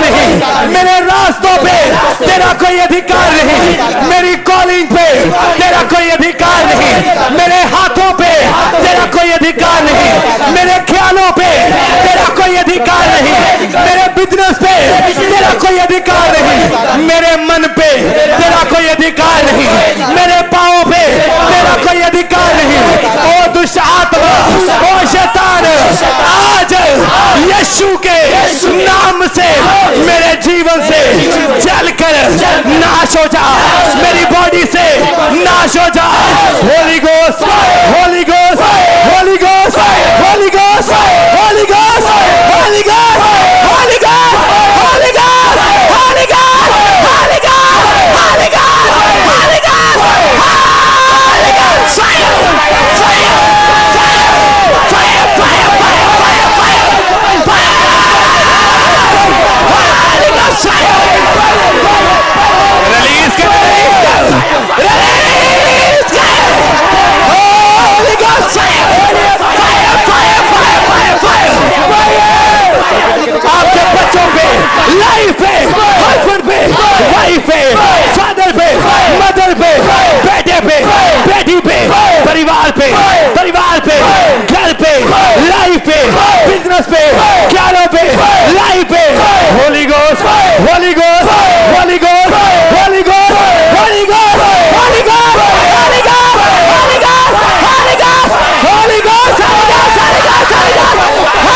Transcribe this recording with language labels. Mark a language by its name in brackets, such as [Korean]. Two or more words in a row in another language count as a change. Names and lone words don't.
[Hindi] नहीं, मेरे रास्तों पे तेरा कोई अधिकार नहीं, मेरी कॉलिंग पे तेरा कोई अधिकार नहीं, मेरे हाथों पे तेरा कोई अधिकार नहीं, मेरे ख्यालों पे तेरा कोई अधिकार नहीं, मेरे बिजनेस पे तेरा कोई अधिकार नहीं, मेरे मन पे तेरा कोई अधिकार नहीं, मेरे पांवों पे तेरा कोई अधिकार नहीं। ओ दुष्ट आत्मा, ओ शैतान, आज यीशु के नाम से मेरे जीवन से जलकर नाश हो जा, मेरी बॉडी से नाश हो जा। [English] Holy Ghost, Holy Ghost, Holy Ghost, Holy Ghost, Holy Ghost, Holy Ghost, Holy Ghost, Holy Ghost, Holy Ghost, Holy Ghost, Holy Ghost, Holy Ghost, Holy Ghost, fire, fire, fire, fire, fire, fire, fire, fire, Holy Ghost, release kar, release kar, Holy Ghost, fire, fire, fire, fire, fire, fire, [Hindi] आपके बच्चों पे, लाइफ पे, हस्बैंड पे, वाइफ पे, फादर पे, मदर पे, बेटे पे, बेटी पे, परिवार पे, परिवार पे, घर पे, लाइफ पे, बिजनेस पे, ख्यालों पे, लाइफ पे, [English] Holy Ghost, Holy Ghost, Holy Ghost, Holy Ghost, Holy Ghost, Holy Ghost, Holy Ghost, Holy Ghost, Holy Ghost, Holy Ghost, Holy Ghost, Holy Ghost, Holy Ghost,